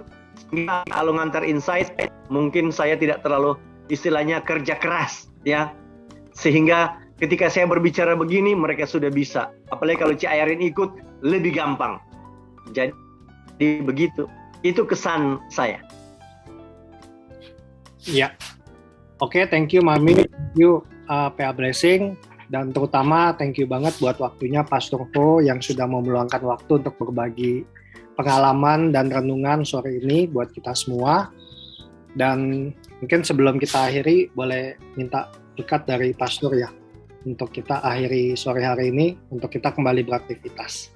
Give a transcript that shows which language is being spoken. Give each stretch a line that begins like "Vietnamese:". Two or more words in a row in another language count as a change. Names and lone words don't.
Indonesian: Kalau ngantar Insight, mungkin saya tidak terlalu istilahnya kerja keras, ya, sehingga ketika saya berbicara begini, mereka sudah bisa. Apalagi kalau Cik Ayarin ikut, lebih gampang. Jadi begitu. Itu kesan saya. Ya. Oke,
English: thank you Mami. Thank you PA Blessing.
Indonesian: Dan terutama
English: thank you
Indonesian: banget buat waktunya Pastor Ho yang sudah mau meluangkan waktu untuk berbagi pengalaman dan renungan sore ini buat kita semua. Dan mungkin sebelum kita akhiri, boleh minta berkat dari Pastor ya, untuk kita akhiri sore hari ini, untuk kita kembali beraktivitas.